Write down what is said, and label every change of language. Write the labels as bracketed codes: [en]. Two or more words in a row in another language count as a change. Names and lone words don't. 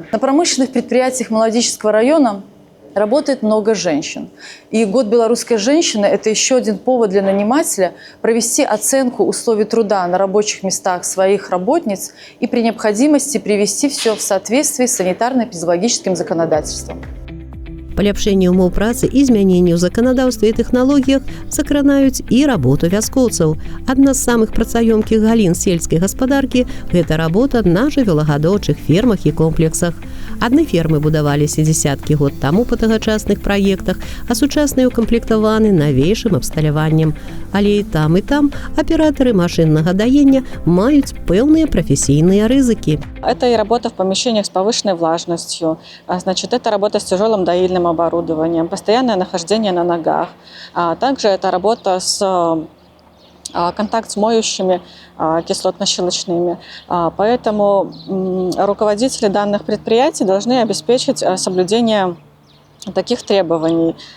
[ru] На промышленных предприятиях Молодеческого района работает много женщин. И год белорусской женщины – это еще один повод для нанимателя провести оценку условий труда на рабочих местах своих работниц и при необходимости привести все в соответствии с санитарно-эпидемиологическим законодательством. [be] Паляпшэнне ўмоў працы і змяненне ў заканадаўстве і тэхналогіях закранаюць і работу вяскоўцаў. Адна з самых працаёмкіх галін сельскай гаспадаркі – гэта работа на жывёлагадоўчых фермах і комплексах. Адны фермы будаваліся дзесяткі год таму па тагачасных праектах, а сучасныя укамплектаваны навейшым абсталяваннем. Але і там аператары машиннага даення маюць пэўныя прафесійныя рызыкі. [ru] Это и работа в помещениях с повышенной влажностью, значит, это работа с тяжелым доильным оборудованием, постоянное нахождение на ногах. Также это работа с контакт с моющими кислотно-щелочными. Поэтому руководители данных предприятий должны обеспечить соблюдение таких требований.